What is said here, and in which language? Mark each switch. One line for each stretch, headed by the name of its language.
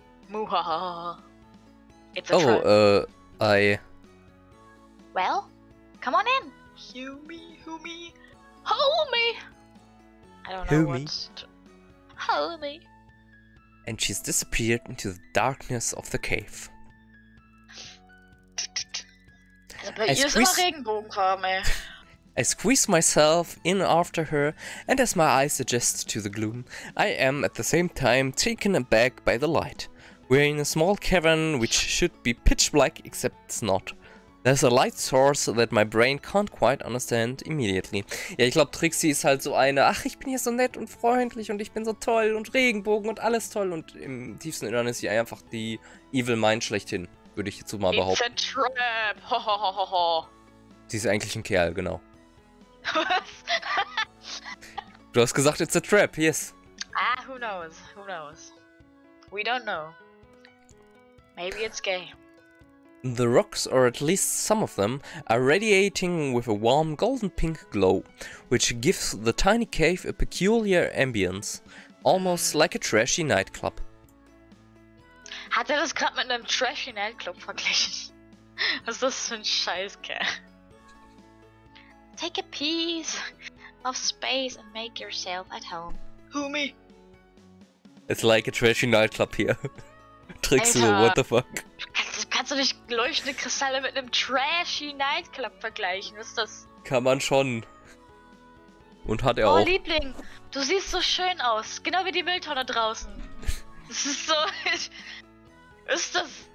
English: Muhaha. It's a trap. Well, come on in. Humi. Hold me. I don't know Humi. what's... Hold me. And she's disappeared into the darkness of the cave.
German: Also bei ihr ist immer Regenbogenfarben, ey.
English: I squeeze myself in after her, and as my eyes adjust to the gloom, I am at the same time taken aback by the light. We're in a small cavern which should be pitch black, except it's not. There's a light source that my brain can't quite understand immediately.
German: Ja, ich glaube, Trixie ist halt so eine, ach, ich bin hier so nett und freundlich und ich bin so toll und Regenbogen und alles toll, und im tiefsten Innern ist sie einfach die Evil Mind schlechthin, würde ich jetzt so mal behaupten.
English: It's a trap. Ho, ho, ho, ho.
German: Sie ist eigentlich ein Kerl, genau. Was? Du hast gesagt,
English: it's a trap, yes. Ah, who knows? Who knows? We don't know. Maybe it's gay. The rocks, or at least some of them, are radiating with a warm golden pink glow, which gives the tiny cave a peculiar ambience, almost like a trashy nightclub.
German: Hat er das gerade mit einem trashy Nightclub verglichen? Was ist das für ein Scheißkerl?
English: Take a piece of space and make yourself at home. Who me? It's like a trashy nightclub here. Trixie,
German: Alter.
English: what the fuck?
German: Kannst du nicht leuchtende Kristalle mit einem trashy Nightclub vergleichen? Was ist das? Kann man schon. Und hat er Oh, auch. Liebling, du siehst so schön aus. Genau wie die Mülltonne draußen. Das ist so... ist das...